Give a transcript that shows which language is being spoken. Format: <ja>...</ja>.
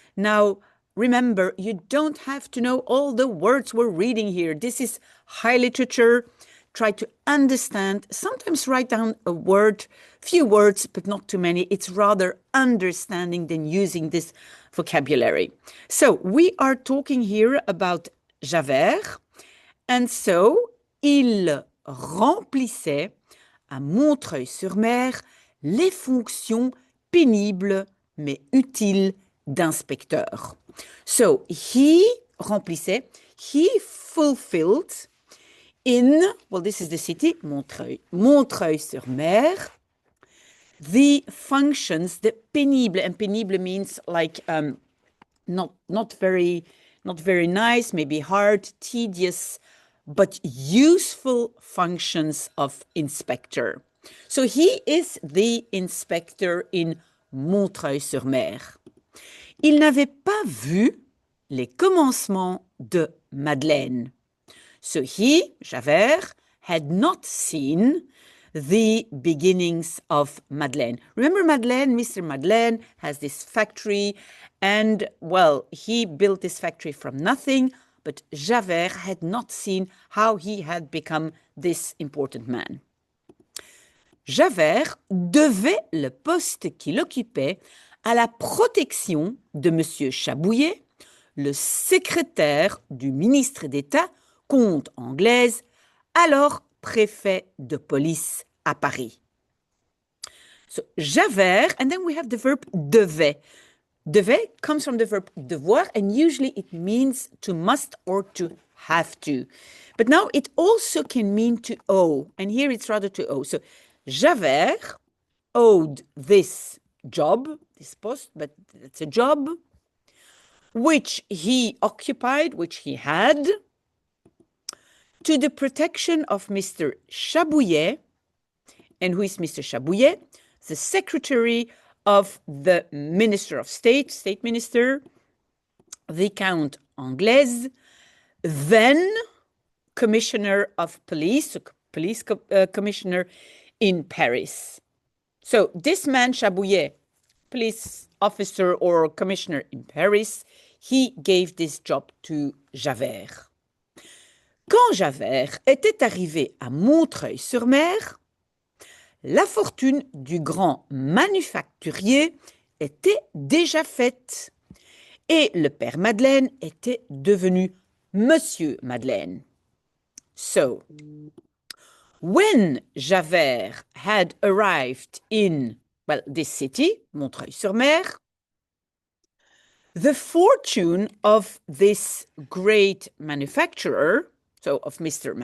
<en>Now, remember, you don't have to know all the words we're reading here. This is high literature. Try to understand, sometimes write down a word, few words, but not too many. It's rather understanding than using this vocabulary. So we are talking here about Javert. And so,</en> <fr>il remplissait à Montreuil-sur-Mer les fonctions pénibles mais utiles d'inspecteur.</fr> <en>So, he remplissait, he fulfilled in, well, this is the city, Montreuil-sur-Mer, the functions, the pénible, and pénible means like not very nice, maybe hard, tedious, but useful functions of inspector. So he is the inspector in Montreuil-sur-Mer.</en> <fr>Il n'avait pas vu les commencements de Madeleine.</fr> <en>So he, Javert, had not seen the beginnings of Madeleine. Remember Madeleine? Mr. Madeleine has this factory and, well, he built this factory from nothing, but Javert had not seen how he had become this important man.</en> <fr>Javert devait le poste qu'il occupait à la protection de M. Chabouillet, le secrétaire du ministre d'État Comte anglaise, alors préfet de police à Paris.</fr> <en>So Javert, and then we have the verb devait. Devait comes from the verb devoir, and usually it means to must or to have to. But now it also can mean to owe, and here it's rather to owe. So Javert owed this job, this post, but it's a job, which he occupied, which he had, to the protection of Mr. Chabouillet. And who is Mr. Chabouillet? The secretary of the Minister of State, State Minister, Viscount Anglaise, then Commissioner of Police, Police Commissioner in Paris. So this man, Chabouillet, police officer or commissioner in Paris, he gave this job to Javert.</en> <fr>Quand Javert était arrivé à Montreuil-sur-Mer, la fortune du grand manufacturier était déjà faite et le père Madeleine était devenu Monsieur Madeleine.</fr> <en>So, when Javert had arrived in, well, this city, Montreuil-sur-Mer, the fortune of this great manufacturer, so of Mr.</en>